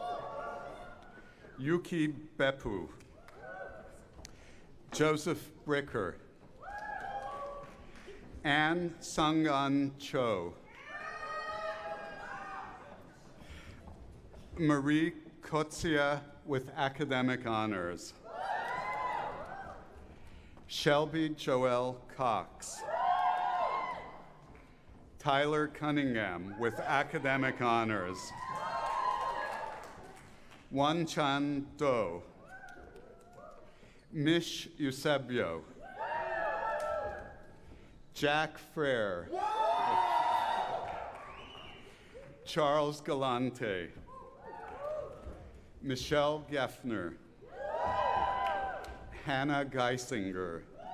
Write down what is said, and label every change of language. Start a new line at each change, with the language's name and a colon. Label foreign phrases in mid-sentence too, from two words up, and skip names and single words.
English: Yuki Beppu. Joseph Bricker. Anne Sangan Cho. Marie Kotsia with academic honors. Shelby Joelle Cox. Tyler Cunningham with academic honors. Wan Chan Do. Mish Eusebio. Jack Frere. Charles Galante. Michelle Geffner. Hannah Geisinger.